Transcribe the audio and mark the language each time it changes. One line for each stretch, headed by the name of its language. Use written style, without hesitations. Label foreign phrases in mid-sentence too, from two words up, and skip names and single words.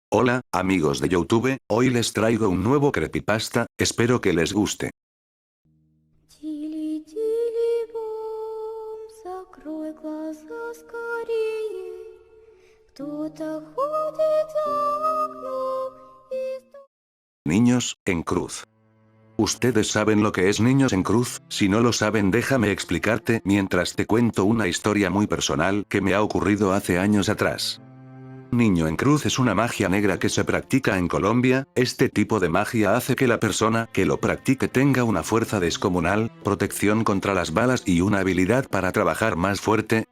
Spanish: Hola, amigos de YouTube, hoy les traigo un nuevo creepypasta, espero que les guste.
Russian: Тили-тили-бом, закрой глаза скорее. Кто-то ходит за окном и...
Spanish: Niños en cruz. ¿Ustedes saben lo que es Niños en Cruz? Si no lo saben, déjame explicarte mientras te cuento una historia muy personal que me ha ocurrido hace años atrás. Niño en Cruz es una magia negra que se practica en Colombia. Este tipo de magia hace que la persona que lo practique tenga una fuerza descomunal, protección contra las balas y una habilidad para trabajar más fuerte.